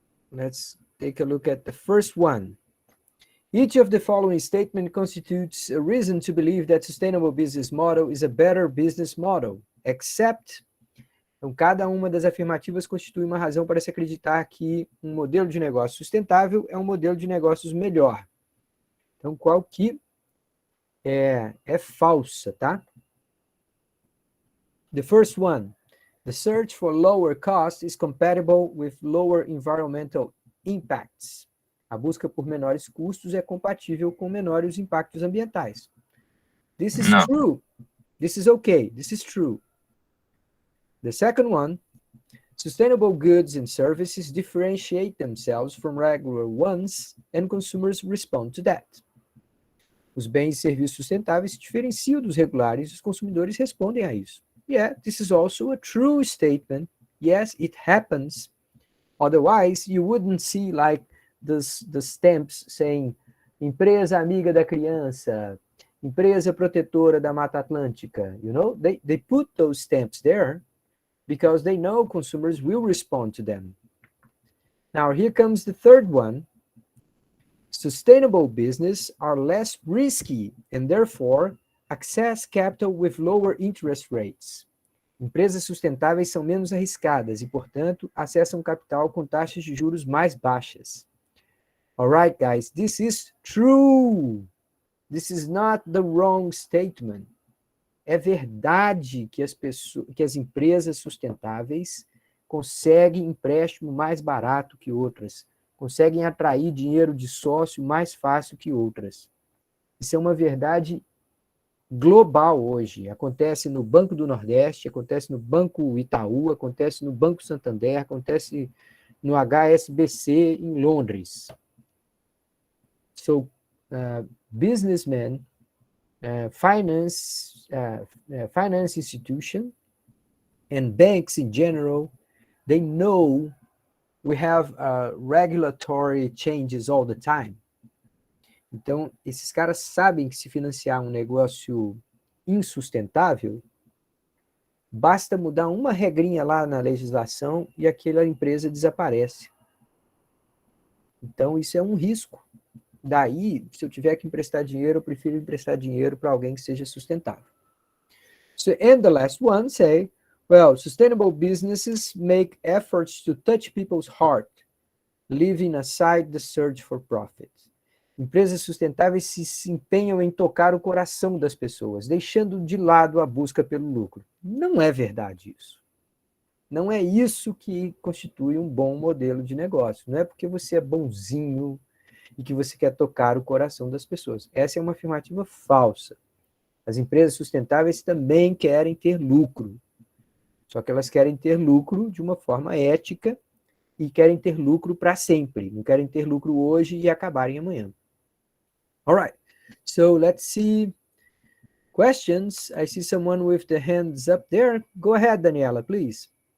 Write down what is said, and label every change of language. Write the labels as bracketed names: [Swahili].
[English] Let's take a look at the first one. Each of the following statement constitutes a reason to believe that sustainable business model is a better business model, except... [Portuguese] Então, cada uma das afirmativas constitui uma razão para se acreditar que um modelo de negócio sustentável é um modelo de negócios melhor. Então, qual que é falsa, tá? [English] The first one. The search for lower cost is compatible with lower environmental impacts. [Portuguese] A busca por menores custos é compatível com menores impactos ambientais. [English] This is No. true. This is okay. This is true. The second one. Sustainable goods and services differentiate themselves from regular ones, and consumers respond to that. [Portuguese] Os bens e serviços sustentáveis se diferenciam dos regulares e os consumidores respondem a isso. [English] Yeah, this is also a true statement. Yes, it happens. Otherwise, you wouldn't see like the stamps saying [Portuguese] empresa amiga da criança, empresa protetora da Mata Atlântica. [English] You know, they put those stamps there because they know consumers will respond to them. Now, here comes the third one. Sustainable business are less risky and therefore access capital with lower interest rates. [Portuguese] Empresas sustentáveis são menos arriscadas e, portanto, acessam capital com taxas de juros mais baixas. [English] All right, guys, this is true. This is not the wrong statement. [Portuguese] É verdade que as empresas sustentáveis conseguem empréstimo mais barato que outras, conseguem atrair dinheiro de sócio mais fácil que outras. Isso é uma verdade global hoje. Acontece no Banco do Nordeste, acontece no Banco Itaú, acontece no Banco Santander, acontece no HSBC em Londres. [English] So, businessmen, finance institution and banks in general, they know we have regulatory changes all the time. [Portuguese] Então, esses caras sabem que se financiar um negócio insustentável, basta mudar uma regrinha lá na legislação e aquela empresa desaparece. Então, isso é um risco. Daí, se eu tiver que emprestar dinheiro, eu prefiro emprestar dinheiro para alguém que seja sustentável. [English] So, and the last one say, well, sustainable businesses make efforts to touch people's heart, leaving aside the search for profit. [Portuguese] Empresas sustentáveis se empenham em tocar o coração das pessoas, deixando de lado a busca pelo lucro. Não é verdade isso. Não é isso que constitui um bom modelo de negócio. Não é porque você é bonzinho e que você quer tocar o coração das pessoas. Essa é uma afirmativa falsa. As empresas sustentáveis também querem ter lucro, só que elas querem ter lucro de uma forma ética e querem ter lucro para sempre, não querem ter lucro hoje e acabarem amanhã. [English] All right, so let's see questions. I see someone with the hands up there. Go ahead, Daniela, please.